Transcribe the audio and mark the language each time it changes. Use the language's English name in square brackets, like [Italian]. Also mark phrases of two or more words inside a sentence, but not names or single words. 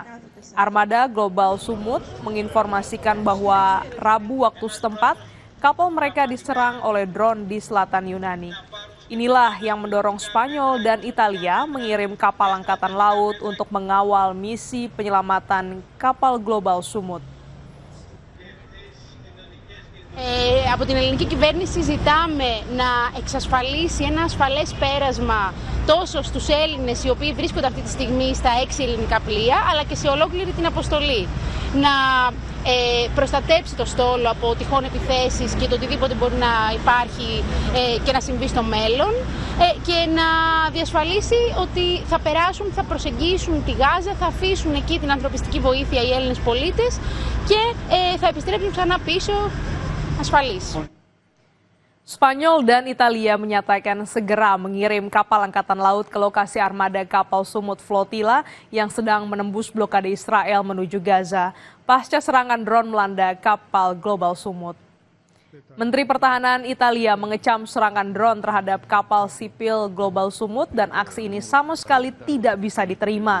[Indonesian] Armada Global Sumut menginformasikan bahwa Rabu waktu setempat, kapal mereka diserang oleh drone di selatan Yunani. Inilah yang mendorong Spanyol dan Italia mengirim kapal angkatan laut untuk mengawal misi penyelamatan kapal Global Sumut. [Greek] Από την ελληνική κυβέρνηση ζητάμε να εξασφαλίσει ένα ασφαλές πέρασμα τόσο στους Έλληνες οι οποίοι βρίσκονται αυτή τη στιγμή στα 6 ελληνικά πλοία, αλλά και σε ολόκληρη την αποστολή. Να προστατέψει το στόλο από τυχόν επιθέσεις και το οτιδήποτε μπορεί να υπάρχει και να συμβεί στο μέλλον και να διασφαλίσει ότι θα περάσουν, θα προσεγγίσουν τη Γάζα, θα αφήσουν εκεί την ανθρωπιστική βοήθεια οι Έλληνες πολίτες και θα επιστρέψουν ξανά πίσω ασφαλείς. [Indonesian] Spanyol dan Italia menyatakan segera mengirim kapal angkatan laut ke lokasi armada kapal Sumut Flotilla yang sedang menembus blokade Israel menuju Gaza pasca serangan drone melanda kapal Global Sumut. Menteri Pertahanan Italia mengecam serangan drone terhadap kapal sipil Global Sumut dan aksi ini sama sekali tidak bisa diterima.